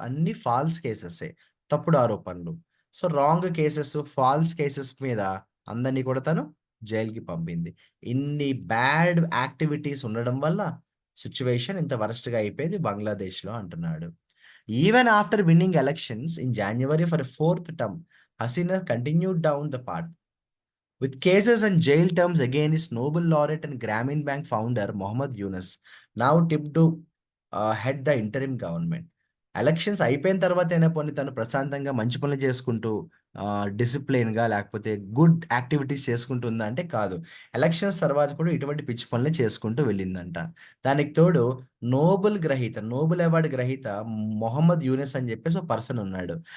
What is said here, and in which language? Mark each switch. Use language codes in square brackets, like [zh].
[te] అన్నీ ఫాల్స్ కేసెసే. తప్పుడు ఆరోపణలు. So, [en] wrong cases, false cases [te] మీద అందరిని కూడా తను జైలుకి పంపింది. ఇన్ని బ్యాడ్ యాక్టివిటీస్ ఉండడం వల్ల సిట్యుయేషన్ ఇంత వరస్ట్‌గా అయిపోయింది బంగ్లాదేశ్‌లో అంటున్నాడు. [en] Even after winning elections in January for a fourth term, Hasina continued down the path. With cases and jail terms against Nobel laureate and Grameen Bank founder Mohammad Yunus, now tipped to head the interim government. [te] Elections అయిపోయిన తర్వాతైనా పోనీ తను ప్రశాంతంగా మంచి పనులు చేసుకుంటూ డిసిప్లిన్‌గా లేకపోతే good activities చేసుకుంటుందా అంటే కాదు. ఎలక్షన్స్ తర్వాత కూడా ఇటువంటి పిచ్చి పనులే చేసుకుంటూ వెళ్ళిందంట. దానికి తోడు నోబెల్ అవార్డ్ గ్రహీత మొహమ్మద్ యూనిస్ అని చెప్పేసి ఒక పర్సన్ ఉన్నాడు.